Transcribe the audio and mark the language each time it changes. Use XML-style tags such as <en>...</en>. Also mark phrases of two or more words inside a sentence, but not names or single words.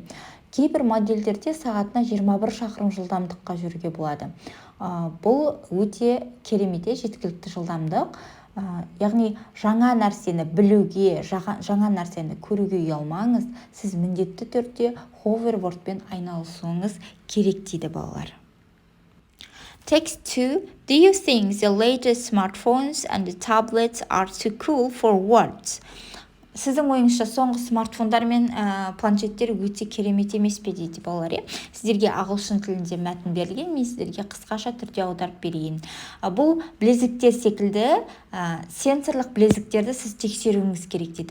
<kk>Кейбір модельдерде сағатына 21 шақырым жылдамдыққа жүруге болады. Бұл өте керемет, жеткілікті жылдамдық. Яғни жаңа нәрсені білуге, жаңа нәрсені көруге ұялмаңыз, сіз міндетті түрде ховербордпен айналысуыңыз керек дейді балалар.</kk> <en>Text 2. Do you think the latest smartphones and the tablets are too cool for words?</en> <kk>Сіздің ойыңызша соңғы смартфондар мен планшеттер өте керемет емес пе дейді балалар, иә? Сіздерге ағылшын тілінде мәтін берілген, мен сіздерге қысқаша түрде аударып берейін. Бұл білезіктер секілді сенсорлық білезіктерді сіз тексеруіңіз керек дейді.</kk>